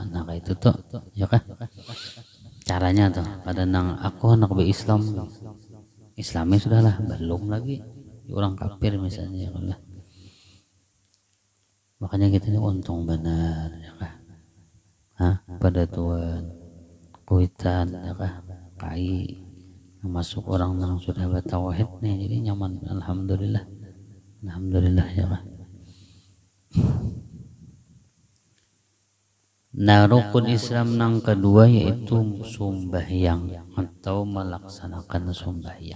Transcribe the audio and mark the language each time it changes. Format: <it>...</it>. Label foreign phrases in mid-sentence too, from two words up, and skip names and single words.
<bjn>Nah itu tuh ya kan caranya tuh. Kadang nang aku anak Islam, Islamnya sudahlah belum lagi orang kafir misalnya ya kan. Makanya kita ini untung benar ya kan pada Tuhan kuitan ya kah kai masuk orang yang sudah bertauhid nih, jadi nyaman. Alhamdulillah ya kah.</bjn> <id>Nah, rukun Islam yang kedua yaitu sembahyang atau melaksanakan sembahyang.</id>